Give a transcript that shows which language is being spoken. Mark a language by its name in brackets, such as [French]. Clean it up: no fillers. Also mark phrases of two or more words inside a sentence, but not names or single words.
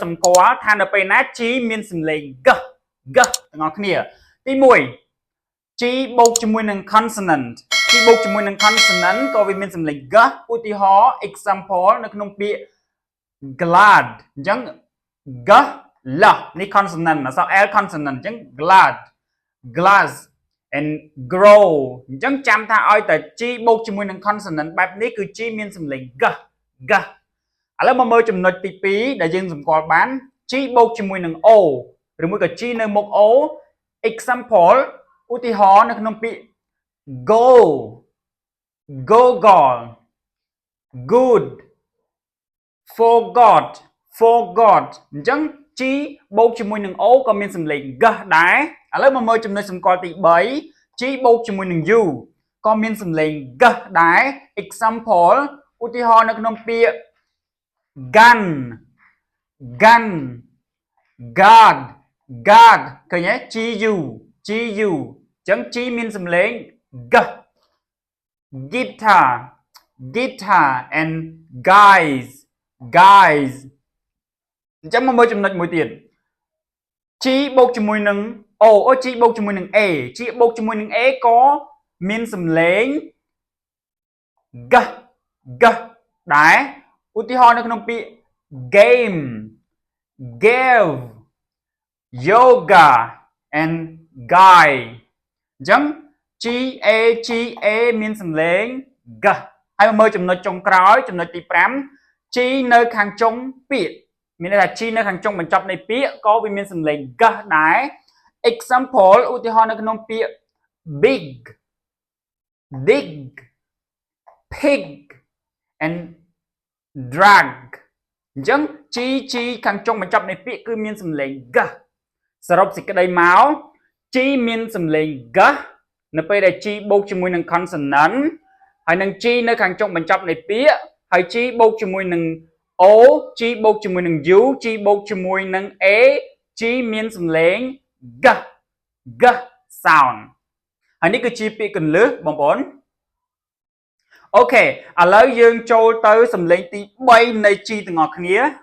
[Khmer] សម្គាល់ថានៅពេលណា G មានសំឡេង g ទាំងអស់គ្នាទី1 G បូកជាមួយនឹង consonant G បូកជាមួយនឹង consonant ក៏វាមានសំឡេង g ឧទាហរណ៍ example នៅក្នុងពាក្យ glad អញ្ចឹង g l នេះ consonant អក្សរ l consonant អញ្ចឹង [English] glad glass and grow [Khmer] អញ្ចឹងចាំថាឲ្យតែ G បូកជាមួយនឹង consonant បែបនេះគឺ G មានសំឡេង g ឥឡូវមកមើលចំណុចទី2ដែលយើងសម្គាល់បាន G បូកជាមួយនឹង O ឬមួយក៏ G នៅមុខ O example ឧទាហរណ៍នៅក្នុងពាក្យ [English] go goal good [Khmer] forgot អញ្ចឹង G បូកជាមួយនឹង O ក៏មានសំឡេង g ដែរឥឡូវមកមើលចំណុចសម្គាល់ទី3 G បូកជាមួយនឹង U ក៏មានសំឡេង g ដែរ example ឧទាហរណ៍នៅក្នុងពាក្យ gun guard ឃើញទេ GU អញ្ចឹង G មានសំឡេង g [English] guitar and guys [Khmer] អញ្ចឹងមកមើលចំណុចមួយទៀត G បូកជាមួយនឹង O G បូកជាមួយនឹង A G បូកជាមួយនឹង A ក៏មានសំឡេង g ដែរឧទាហរណ៍នៅក្នុងពាក្យ [English] game gave yoga and guy [Khmer] អញ្ចឹង G A មានសំឡេង g ហើយមើលចំណុចចុងក្រោយចំណុចទី5 G នៅខាងចុងពាក្យមានន័ យថា G នៅខាងចុងបញ្ចប់នៃពាក្យក៏វាមានសំឡេង g ដែរ example ឧទាហរណ៍នៅក្នុងពាក្យ [English] big dig pig and drag [Khmer] អញ្ចឹង G ខា ងចុងបញ្ចប់នៃពាក្យគឺមានសំឡេង g សរុបសេចក្តីមក G មានសំឡេង g នៅពេលដែល G បូកជាមួយនឹង consonant ហើយនឹង G នៅខាងចុងបញ្ចប់នៃពាក្យហើយ G បូកជាមួយនឹង O G បូកជាមួយនឹង U G បូកជាមួយនឹង A G មានសំឡេង [English] g sound [Khmer] ហើយនេះគឺជាពាក្យកន្លឹះបងប្អូនអូខេឥឡូវយើងចូលទៅសំឡេងទី3នៃ G ទាំងអស់គ្នា